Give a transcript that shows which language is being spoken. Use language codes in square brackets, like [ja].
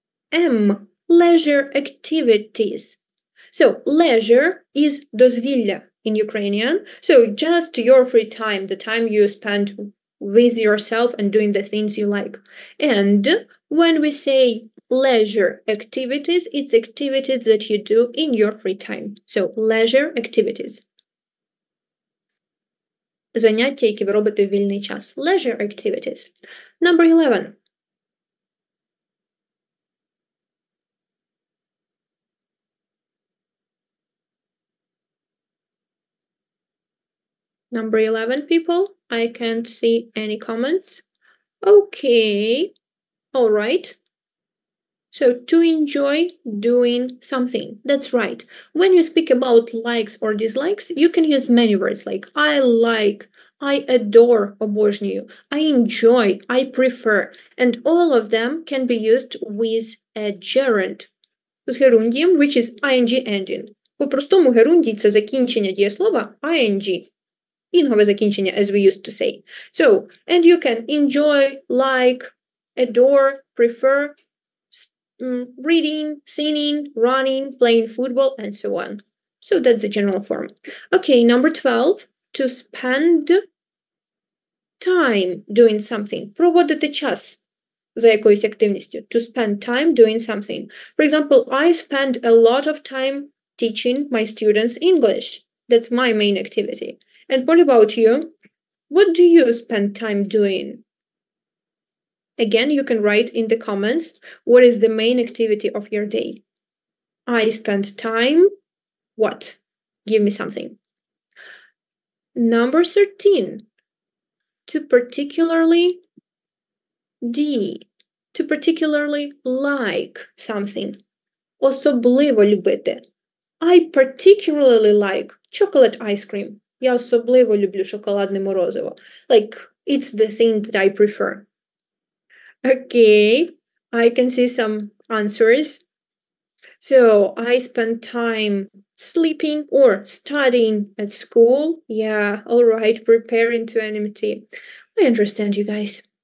[en] M, leisure activities. So leisure is [uk] дозвілля [en] in Ukrainian. So just your free time, the time you spend with yourself and doing the things you like. And when we say leisure activities, it's activities that you do in your free time. So leisure activities. [uk] Заняття, які ви робите в вільний час. [en] Leisure activities. Number 11. Number 11, people. I can't see any comments. Okay. All right. So to enjoy doing something. That's right. When you speak about likes or dislikes, you can use many words like I like, I adore, [uk] обожнюю, [en] I enjoy, I prefer. And all of them can be used with a gerund [uk] з герундієм, [en] which is ing ending. [uk] По-простому герундій – це закінчення дієслова ing. Інгове закінчення, [en] as we used to say. So, and you can enjoy, like, adore, prefer, reading, singing, running, playing football, and so on. So that's the general form. Okay, number 12. To spend time doing something. [uk] Проводити час за якоюсь активністю. [en] To spend time doing something. For example, I spend a lot of time teaching my students English. That's my main activity. And what about you? What do you spend time doing? Again, you can write in the comments what is the main activity of your day. I spend time, what? Give me something. Number 13. To particularly to particularly like something. [uk] Особливо любити. [en] I particularly like chocolate ice cream. [uk] Я особливо люблю шоколадне морозиво. [en] Like, it's the thing that I prefer. Okay, I can see some answers. So, I spend time sleeping or studying at school. Yeah, all right, preparing to NMT. I understand you guys.